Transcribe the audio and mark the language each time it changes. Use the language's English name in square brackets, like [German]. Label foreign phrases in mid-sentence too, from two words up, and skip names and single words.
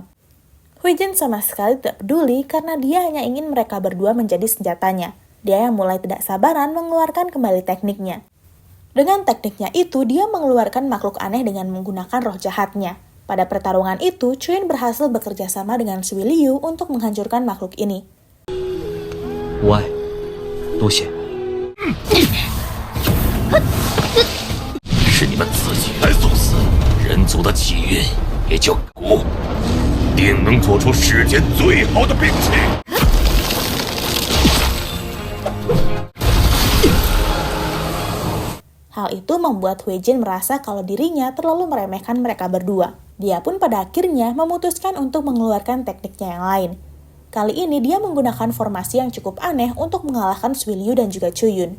[Indonesian] Huijin sama sekali tidak peduli karena dia hanya ingin mereka berdua menjadi senjatanya. Dia yang mulai tidak sabaran mengeluarkan kembali tekniknya. Dengan tekniknya itu, dia mengeluarkan makhluk aneh dengan menggunakan roh jahatnya. Pada pertarungan itu, Chuyun berhasil bekerja sama dengan Sui Liu untuk menghancurkan makhluk ini. [Chinese] 无碍，多谢。是你们自己来送死，人族的气运也就古，定能做出世间最好的兵器。 [Indonesian] Hal itu membuat Huijin merasa kalau dirinya terlalu meremehkan mereka berdua. Dia pun pada akhirnya memutuskan untuk mengeluarkan tekniknya yang lain. Kali ini dia menggunakan formasi yang cukup aneh untuk mengalahkan Sui Liu dan juga Chuyun.